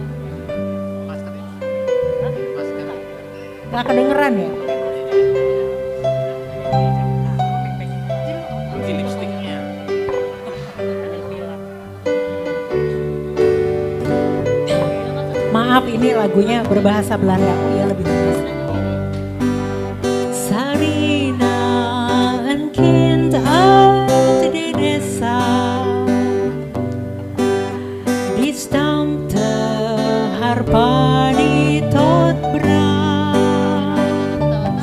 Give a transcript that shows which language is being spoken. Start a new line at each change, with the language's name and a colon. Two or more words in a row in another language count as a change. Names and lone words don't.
Indonesian: Gak kedengeran ya? Maaf, ini lagunya berbahasa Belanda, ya lebih bagus.
Dutch: Sarina, een kind uit de desa, die stampte haar padi tot braas.